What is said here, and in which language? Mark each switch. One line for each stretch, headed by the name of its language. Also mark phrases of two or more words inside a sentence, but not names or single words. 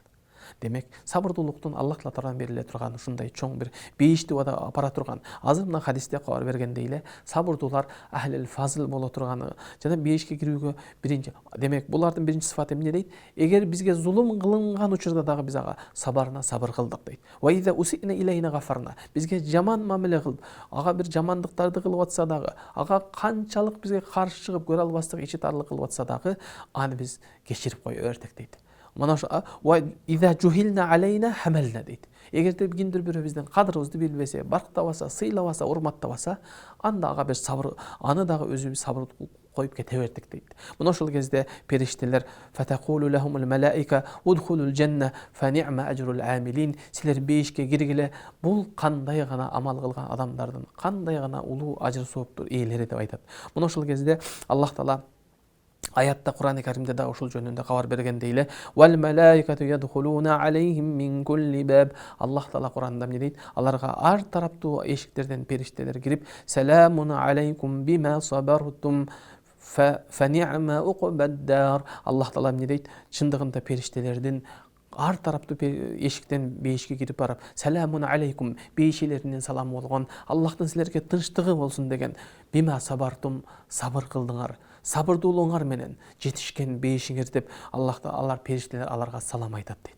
Kyrgyz: Демек сабырдуулуктун Аллах Таала тарабынан бериле турган ушундай чоң бир бейишти апара турган. Азыр мына хадисте кабар бергендей эле сабырдуулар ахлил фазл боло турганы жана бейишке кирүүгө биринчи. Демек булардын биринчи сыфаты эмне дейт? Эгер бизге зулум кылынган учурда дагы биз ага сабыр кылдык дейт.
Arabic: وإذا أسيء إلينا غفرنا.
Kyrgyz: Бизге жаман мамиле кылып, ага бир жамандыктарды кылып атса дагы, ага канчалык бизге каршы чыгып көрө албастык ичи тарлык кылып атса дагы, аны биз кечирип кое бердик дейт.
Arabic: Мына وإذا جهل علينا حملنا дейт.
Kyrgyz: Эгерде кимдир бирөө бизден кадырыбызды билбесе, барктабаса, сыйлабаса, урматтабаса, анда ага бир сабыр, аны дагы өзүбүз сабыр коюп кете бердик дейт. Мына ошол кезде периштелер
Arabic: فتقول لهم الملائكة ادخلوا الجنة فنعم أجر العاملين,
Kyrgyz: силер бейишке киргиле, бул кандай гана амал кылган адамдардын кандай гана улуу ажыр сооптур ээлери деп айтат. Мына ошол кезде Аллах Таала аятта Кур'ан-ы Каримде да ошол жөнүндө кабар бергендей эле
Arabic: والملائكة يدخلون عليهم من كل باب.
Kyrgyz: Аллах Таала Кур'анда эмне дейт? Аларга ар тараптуу эшиктерден периштелер кирип,
Arabic: سلام عليكم بما صبرتم فنعم عقبى الدار.
Kyrgyz: Аллах Таала эмне дейт? Чындыгында периштелердин ар тараптуу эшиктен бейишке кирип барып,
Arabic: سلام عليكم,
Kyrgyz: бейишелеринен салам болгон, Аллахтын силерге тынчтыгы болсун деген,
Arabic: بما صبرتم,
Kyrgyz: сабыр кылдыңар, сабырдуулуңар менен жетишкен бейишиңер деп алар периштелер аларга салам айтат дейт.